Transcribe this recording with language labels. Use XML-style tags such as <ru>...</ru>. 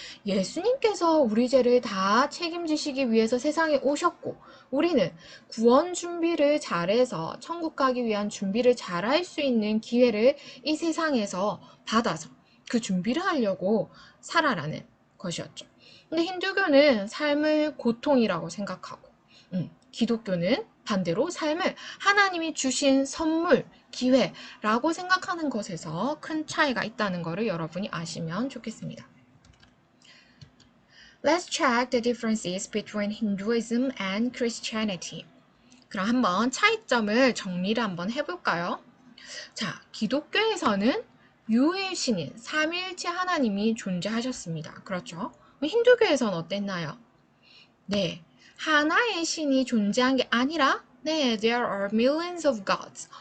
<ko>예수님께서 우리 죄를 다 책임지시기 위해서 세상에 오셨고, 우리는 구원 준비를 잘해서 천국 가기 위한 준비를 잘할 수 있는 기회를 이 세상에서 받아서 그 준비를 하려고 살아라는 것이었죠. 근데 힌두교는 삶을 고통이라고 생각하고, 기독교는 반대로 삶을 하나님이 주신 선물, 기회라고 생각하는 것에서 큰 차이가 있다는 것을 여러분이 아시면 좋겠습니다.</ko> <en>Let's check the differences between Hinduism and Christianity.</en> <ko>그럼 한번 차이점을 정리를 한번 해볼까요? 자, 기독교에서는 유일신인 삼위일체 하나님이 존재하셨습니다. 그렇죠? 힌두교에서는 어땠나요? 네, 하나의 신이 존재한 게 아니라 네,</ko> <en>there are millions of gods.</en>